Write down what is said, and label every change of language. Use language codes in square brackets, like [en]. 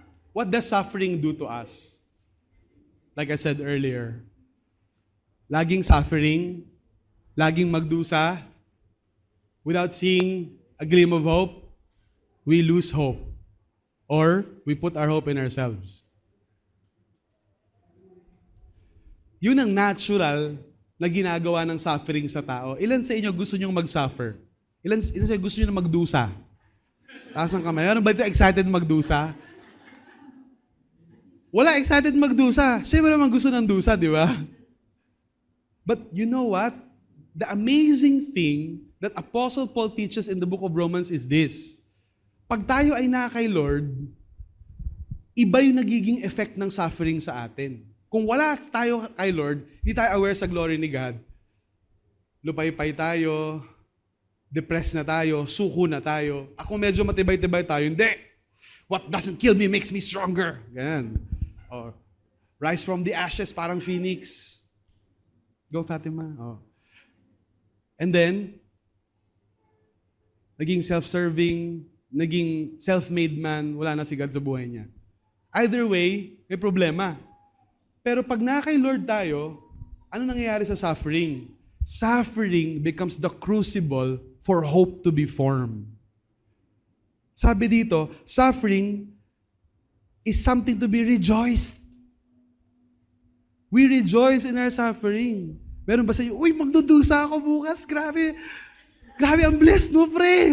[en] What does suffering do to us? Like I said earlier, [tl] laging suffering, laging magdusa, [en] without seeing a gleam of hope, we lose hope. Or we put our hope in ourselves. [tl] Yun ang natural na ginagawa ng suffering sa tao. Ilan sa inyo gusto nyong mag-suffer? Ilan sa inyo gusto nyo na magdusa? Taas ang kamay. Ano ba ito excited magdusa? Wala excited magdusa. Siyempre naman gusto ng dusa, di ba? [en] But you know what? The amazing thing that Apostle Paul teaches in the book of Romans is this. [tl] Pag tayo ay na kay Lord, iba yung nagiging effect ng suffering sa atin. Kung wala tayo kay Lord, hindi tayo aware sa glory ni God, lupay-pay tayo, depressed na tayo, suko na tayo. Ako medyo matibay-tibay tayo, hindi. [en] What doesn't kill me makes me stronger. [tl] Ganyan. [en] Or, rise from the ashes, [tl] parang phoenix. [en] Go, Fatima. Oh. [tl] And then, naging self-serving, naging self-made man, wala na si God sa buhay niya. Either way, may problema. Pero pag na kay Lord tayo, ano nangyayari sa suffering? [en] Suffering becomes the crucible for hope to be formed. [tl] Sabi dito, [en] suffering is something to be rejoiced. We rejoice in our suffering. [tl] Meron ba sa inyo, uy, magdudusa ako bukas, grabe. Grabe, ang blessed mo, pre.